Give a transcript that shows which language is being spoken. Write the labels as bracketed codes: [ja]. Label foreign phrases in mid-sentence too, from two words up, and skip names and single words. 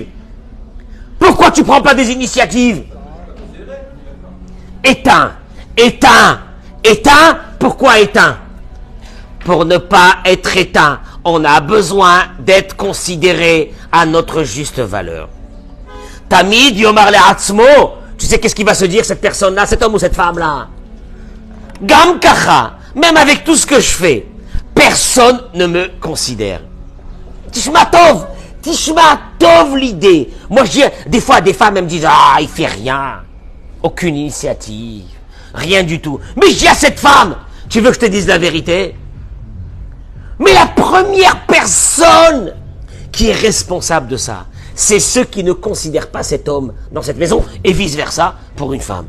[fr] Pourquoi tu prends pas des initiatives? Éteins. Pourquoi éteint? Pour ne pas être éteint, on a besoin d'être considéré à notre juste valeur. [he] תמיד יאמר לעצמו. [fr] Tu sais qu'est-ce qu'il va se dire cette personne-là, cet homme ou cette femme-là? [he] גם ככה, [fr] même avec tout ce que je fais, personne ne me considère. [he] תשמע טוב l'idée. [fr] Moi je dis, des fois des femmes elles me disent, il fait rien, aucune initiative, rien du tout. Mais je dis à cette femme, tu veux que je te dise la vérité? Mais la première personne qui est responsable de ça, c'est ceux qui ne considèrent pas cet homme dans cette maison, et vice-versa pour une femme.